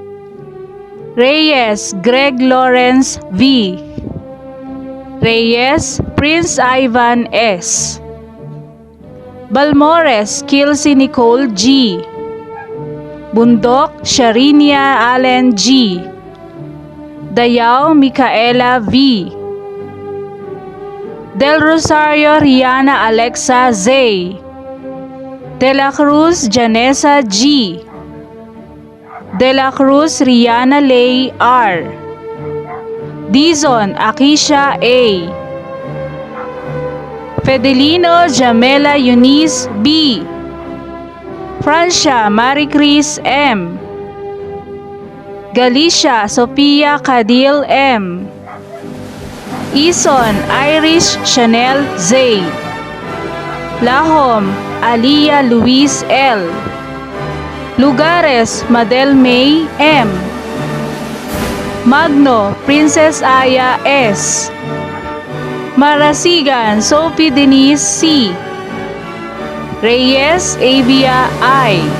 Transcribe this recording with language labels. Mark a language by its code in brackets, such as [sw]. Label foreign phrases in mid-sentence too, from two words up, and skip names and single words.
[tl] Reyes Greg Lawrence V. Reyes Prince Ivan S. Balmores Kelsey Nicole G. Bundok Sharinia Allen G. Dayao Micaela V. Del Rosario Rihanna Alexa Z. De la Cruz Janessa G. De la Cruz Rihanna Lay R. Dizon Akisha A. Fedelino Jamela Eunice B. Francia Maricris M. Galicia Sophia Cadil M. Ison Irish Chanel Z. Lahom Alia Luis L. Lugares Madel May M. Magno Princess Aya S. Marasigan Sophie Denise C. Reyes Avia I.